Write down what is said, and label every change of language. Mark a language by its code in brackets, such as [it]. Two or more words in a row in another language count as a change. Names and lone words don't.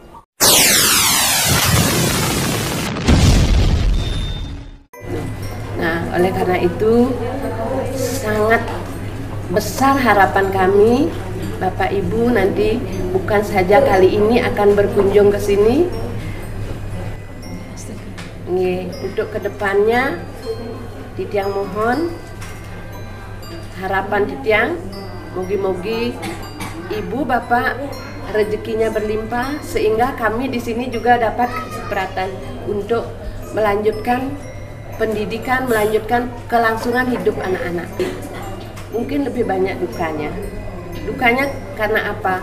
[id] Nah, oleh karena itu sangat besar harapan kami, Bapak Ibu nanti bukan saja kali ini akan berkunjung ke sini. Untuk kedepannya, Titiang mohon harapan Titiang, mogi-mogi Ibu Bapak rezekinya berlimpah sehingga kami di sini juga dapat kesempatan untuk melanjutkan pendidikan, melanjutkan kelangsungan hidup anak-anak. Mungkin lebih banyak dukanya. Dukanya karena apa?